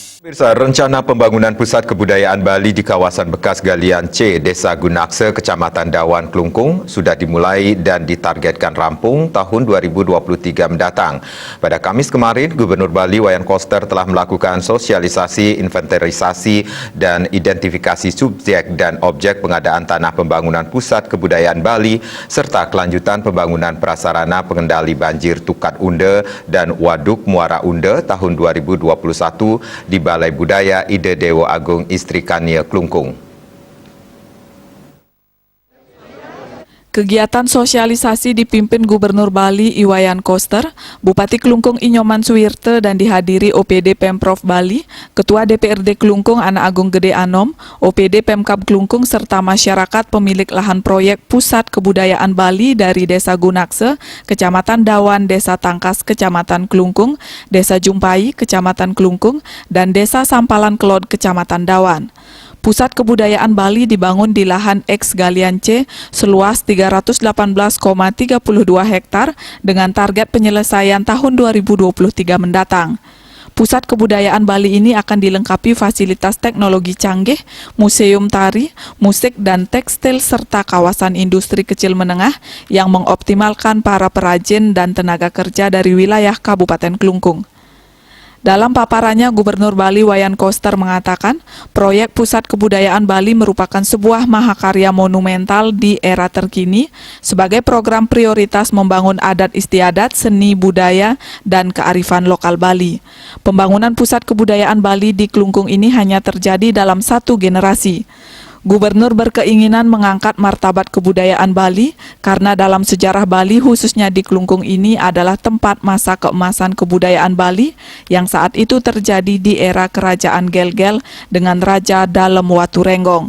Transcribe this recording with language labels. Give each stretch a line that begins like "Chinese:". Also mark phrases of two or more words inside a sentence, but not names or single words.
Indonesian: Pemirsa, rencana pembangunan pusat kebudayaan Bali di kawasan bekas galian C, Desa Gunakse, Kecamatan Dawan, Klungkung sudah dimulai dan ditargetkan rampung tahun 2023 mendatang. Pada Kamis kemarin, Gubernur Bali Wayan Koster telah melakukan sosialisasi, inventarisasi, dan identifikasi subjek dan objek pengadaan tanah pembangunan pusat kebudayaan Bali, serta kelanjutan pembangunan prasarana pengendali banjir Tukat Unde dan Waduk Muara Unde tahun 2021 di Balai Budaya Ide Dewa Agung Istri Kania Klungkung. Kegiatan sosialisasi dipimpin Gubernur Bali Wayan Koster, Bupati Klungkung Inyoman Suwirte dan dihadiri OPD Pemprov Bali, Ketua DPRD Klungkung Ana Agung Gede Anom, OPD Pemkab Klungkung serta masyarakat pemilik lahan proyek Pusat Kebudayaan Bali dari Desa Gunakse, Kecamatan Dawan, Desa Tangkas, Kecamatan Klungkung, Desa Jumpai, Kecamatan Klungkung, dan Desa Sampalan Kelod, Kecamatan Dawan. Pusat Kebudayaan Bali dibangun di lahan eks galian C seluas 318,32 hektar dengan target penyelesaian tahun 2023 mendatang. Pusat Kebudayaan Bali ini akan dilengkapi fasilitas teknologi canggih, museum tari, musik dan tekstil serta kawasan industri kecil menengah yang mengoptimalkan para perajin dan tenaga kerja dari wilayah Kabupaten Klungkung. Dalam paparannya, Gubernur Bali Wayan Koster mengatakan, proyek Pusat Kebudayaan Bali merupakan sebuah mahakarya monumental di era terkini sebagai program prioritas membangun adat istiadat, seni budaya, dan kearifan lokal Bali. Pembangunan Pusat Kebudayaan Bali di Klungkung ini hanya terjadi dalam satu generasi. Gubernur berkeinginan mengangkat martabat kebudayaan Bali karena dalam sejarah Bali khususnya di Klungkung ini adalah tempat masa keemasan kebudayaan Bali yang saat itu terjadi di era Kerajaan Gel-Gel dengan Raja Dalem Waturenggong.